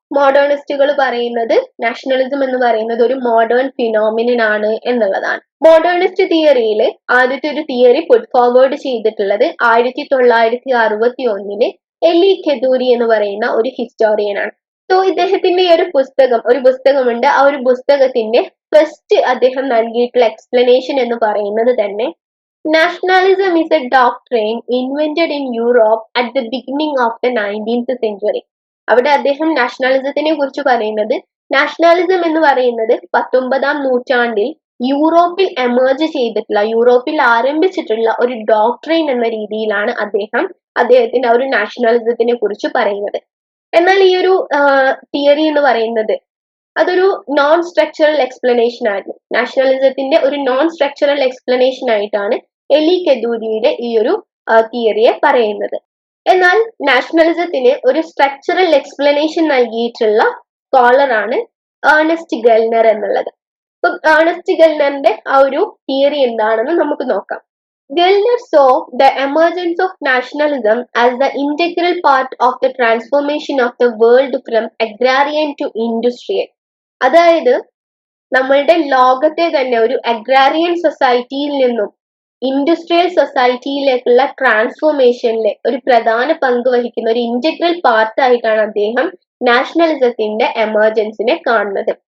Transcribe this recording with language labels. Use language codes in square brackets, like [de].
[ml] മോഡേണിസ്റ്റുകൾ പറയുന്നത് നാഷണലിസം എന്ന് പറയുന്നത് ഒരു മോഡേൺ ഫിനോമിനൻ ആണ് എന്നുള്ളതാണ്. മോഡേണിസ്റ്റ് തിയറിയിൽ ആദ്യത്തെ ഒരു തിയറി പുട്ട് ഫോർവേഡ് ചെയ്തിട്ടുള്ളത് 1961 എലി ഖെദൂരി എന്ന് പറയുന്ന ഒരു ഹിസ്റ്റോറിയൻ ആണ്. സോ ഇദ്ദേഹത്തിന്റെ ഈ ഒരു പുസ്തകമുണ്ട്. ആ ഒരു പുസ്തകത്തിന്റെ ഫസ്റ്റ് അദ്ദേഹം നൽകിയിട്ടുള്ള എക്സ്പ്ലനേഷൻ എന്ന് പറയുന്നത് തന്നെ nationalism [en] is a doctrine invented in Europe at the beginning of the 19th century. [ml] അവിടെ അദ്ദേഹം നാഷണലിസത്തിനെ കുറിച്ച് പറയുന്നത്, നാഷണലിസം എന്ന് പറയുന്നത് 19ാം നൂറ്റാണ്ടിൽ യൂറോപ്പിൽ എമേർജ് ചെയ്തിട്ടുള്ള, യൂറോപ്പിൽ ആരംഭിച്ചിട്ടുള്ള ഒരു ഡോക്ട്രൈൻ എന്ന രീതിയിലാണ് അദ്ദേഹത്തിന്റെ ആ ഒരു നാഷണലിസത്തിനെ കുറിച്ച് പറയുന്നത്. എന്നാൽ ഈ ഒരു തിയറി എന്ന് പറയുന്നത് അതൊരു നോൺ സ്ട്രക്ചറൽ എക്സ്പ്ലനേഷൻ ആയിരുന്നു. നാഷണലിസത്തിന്റെ ഒരു നോൺ സ്ട്രക്ചറൽ എക്സ്പ്ലനേഷൻ ആയിട്ടാണ് എലി ഖെദൂരിയുടെ ഈ ഒരു തിയറിയെ പറയുന്നത്. എന്നാൽ നാഷണലിസത്തിന് ഒരു സ്ട്രക്ചറൽ എക്സ്പ്ലനേഷൻ നൽകിയിട്ടുള്ള സ്കോളറാണ് ഏർണസ്റ്റ് ഗെൽനർ എന്നുള്ളത്. അപ്പം ഏർണസ്റ്റ് ഗെൽനറിന്റെ ആ ഒരു തിയറി എന്താണെന്ന് നമുക്ക് നോക്കാം. [en] Gellner saw the emergence of nationalism as the integral part of the transformation of the world from agrarian to industrial. [ml] അതായത് നമ്മളുടെ ലോകത്തെ തന്നെ ഒരു അഗ്രാരിയൻ സൊസൈറ്റിയിൽ നിന്നും ഇൻഡസ്ട്രിയൽ സൊസൈറ്റിയിലേക്കുള്ള ട്രാൻസ്ഫോർമേഷനിലെ ഒരു പ്രധാന പങ്ക് വഹിക്കുന്ന ഒരു ഇന്റഗ്രൽ പാർട്ട് ആയിട്ടാണ് അദ്ദേഹം നാഷണലിസത്തിന്റെ എമർജൻസിനെ കാണുന്നത്.